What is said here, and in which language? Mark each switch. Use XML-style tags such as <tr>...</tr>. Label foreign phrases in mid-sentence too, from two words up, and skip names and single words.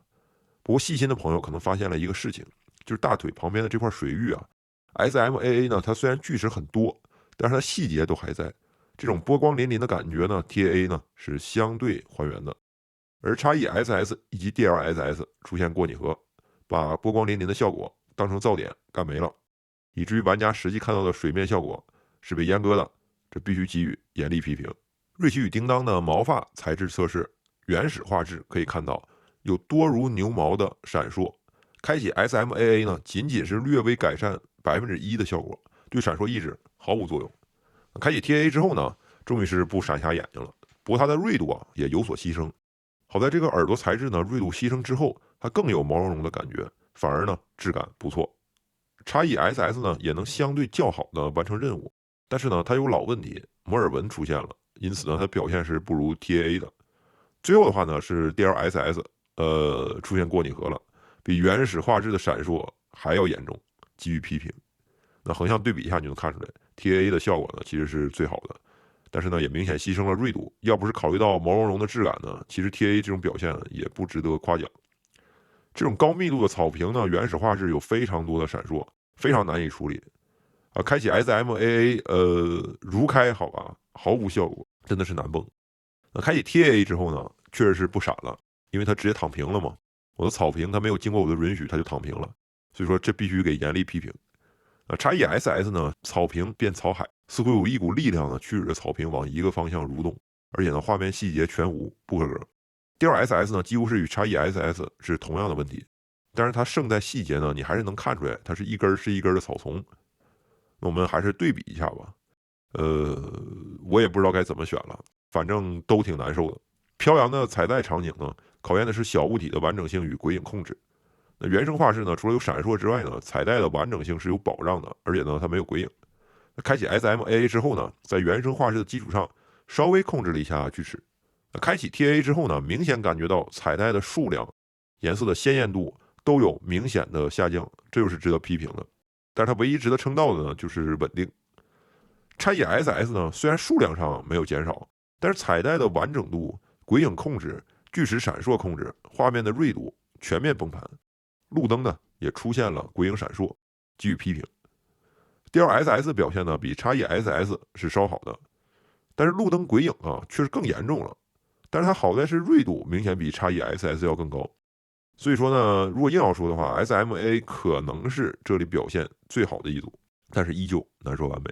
<zh>不過細心的朋友可能發現了一個事情，就是大腿旁邊的這塊水域啊 ，SMAA 呢它雖然锯齒很多，但是它細節都還在，這種波光粼粼的感覺呢 TAA 呢是相對還原的。而 XESS 以及 DLSS 出現過擬合，把波光粼粼的效果當成噪点幹沒了，以至於玩家實際看到的水面效果是被閹割的，這必須給予嚴厲批評。瑞奇與叮當的毛髮材質測試，原始畫質可以看到有多如牛毛的閃爍，開啟 SMAA 呢僅僅是略微改善1%的效果，對閃爍抑制毫無作用。開啟 TAA 之後呢，終於是不閃瞎眼睛了，不過它的銳度啊也有所犧牲。好在這個耳朵材質呢，銳度犧牲之後，它更有毛茸茸的感覺，反而呢質感不錯。XESS 呢也能相對較好的完成任務，但是呢它有老問題，摩爾紋出現了，因此呢它表現是不如 TAA 的。最後的話呢是 DLSS 出現过拟合了，比原始畫質的閃爍還要嚴重，給予批評。那橫向對比一下你就能看出來 ，TAA 的效果呢其實是最好的。但是呢，也明顯犧牲了銳度。要不是考慮到毛茸茸的質感呢，其實 TAA 這種表現也不值得誇獎。這種高密度的草坪呢，原始畫質有非常多的閃爍，非常難以處理。開啟 SMAA， 如開好吧，毫無效果，真的是難蹦。開啟 TAA 之後呢，確實是不閃了，因為它直接躺平了嘛。我的草坪它沒有經過我的允許，它就躺平了，所以說這必須給嚴厲批評。XESS 呢，草坪變草海，似乎有一股力量呢驅使着草坪往一個方向蠕動，而且呢畫面細節全無，不合格。DLSS 呢幾乎是與 XESS 是同樣的問題，但是它勝在細節呢，你還是能看出來它是一根的草叢。那我們還是對比一下吧。我也不知道該怎麼選了，反正都挺難受的。飄揚的彩帶場景呢，考驗的是小物體的完整性與鬼影控制。那原生畫質呢，除了有閃爍之外呢，彩帶的完整性是有保障的，而且呢它沒有鬼影。開啟 SMAA 之後呢，在原生畫質的基礎上稍微控制了一下锯齒。開啟 TAA 之後呢，明顯感覺到彩帶的數量、顏色的鮮豔度都有明顯的下降，這就是值得批評的。但是它唯一值得稱道的呢，就是穩定。XESS 呢，雖然數量上沒有減少，但是彩帶的完整度、鬼影控制、锯齒閃爍控制、畫面的銳度全面崩盤。路燈呢也出現了鬼影閃爍，給予批評。DLSS 表現呢比 XESS 是稍好的，但是路燈鬼影啊卻是更嚴重了。但是它好在是銳度明顯比 XESS 要更高，所以說呢，如果硬要說的話 ，SMA 可能是這裡表現最好的一組，但是依舊難說完美。</zh>